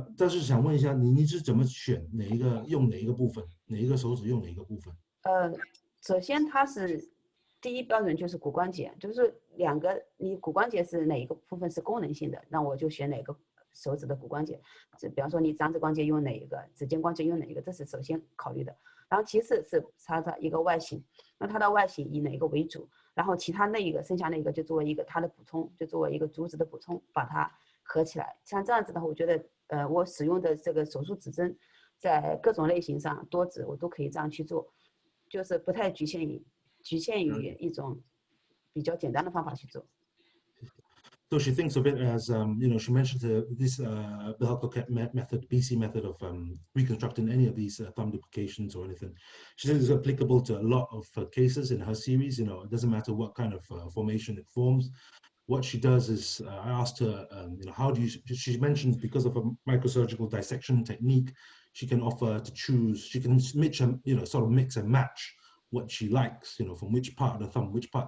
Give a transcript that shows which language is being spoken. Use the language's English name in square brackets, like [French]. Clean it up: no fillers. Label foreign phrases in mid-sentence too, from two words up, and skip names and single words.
[Chinese] 但是想問一下，你是怎麼選哪一個用哪一個部分，哪一個手指用哪一個部分？首先它是第一標準就是骨關節，就是2個，你骨關節是哪一個部分是功能性的，那我就選哪個手指的骨關節。比方說你掌指關節用哪一個，指尖關節用哪一個，這是首先考慮的。然后其次是它的一個外形，那它的外形以哪一個為主，然後其他那一個剩下那個就作為一個它的補充，就作為一個主指的補充，把它合起来。像這樣子的話，我覺得我使用的這個手術指針在各種類型上多指我都可以這樣去做，就是不太局限於一種比較簡單的方法去做。 [English] So she thinks of it as, she mentioned this Behel-Coquette method, BC method of reconstructing any of these thumb duplications or anything. She says it's applicable to a lot of cases in her series. It doesn't matter what kind of formation it forms. What she does is, I asked her, how do you, she mentioned because of a microsurgical dissection technique, she can offer to choose, she can mix and match what she likes, from which part of the thumb, which part.